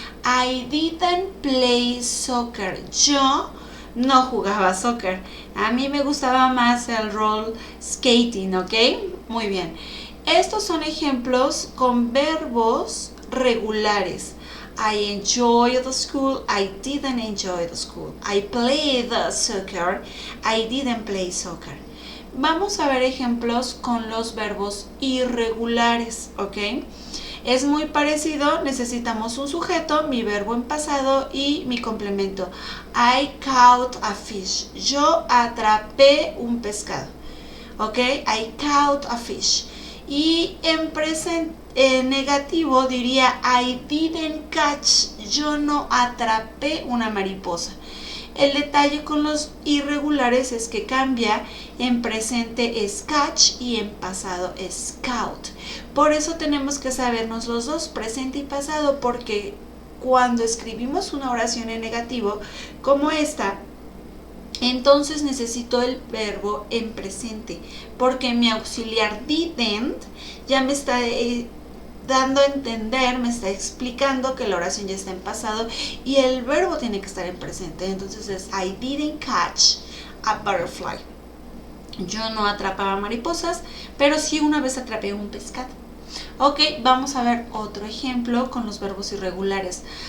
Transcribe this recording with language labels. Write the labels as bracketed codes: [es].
[en] I didn't play soccer. [es] Yo no jugaba soccer. A mí me gustaba más el roller skating, ¿ok? Muy bien. Estos son ejemplos con verbos regulares. [en] I enjoy the school, I didn't enjoy the school. I played soccer, I didn't play soccer. [es] Vamos a ver ejemplos con los verbos irregulares, ¿ok? Es muy parecido, necesitamos un sujeto, mi verbo en pasado y mi complemento. [en] I caught a fish. [es] Yo atrapé un pescado, ¿ok? [en] I caught a fish. [es] Y en negativo diría [en] I didn't catch, [es] yo no atrapé una mariposa. El detalle con los irregulares es que cambia, en presente es catch y en pasado es scout. Por eso tenemos que sabernos los dos, presente y pasado, porque cuando escribimos una oración en negativo como esta, entonces necesito el verbo en presente, porque mi auxiliar didn't ya me está dando a entender, me está explicando que la oración ya está en pasado y el verbo tiene que estar en presente. Entonces es [en] I didn't catch a butterfly. [es] Yo no atrapaba mariposas, pero sí una vez atrapé un pescado. Ok, vamos a ver otro ejemplo con los verbos irregulares.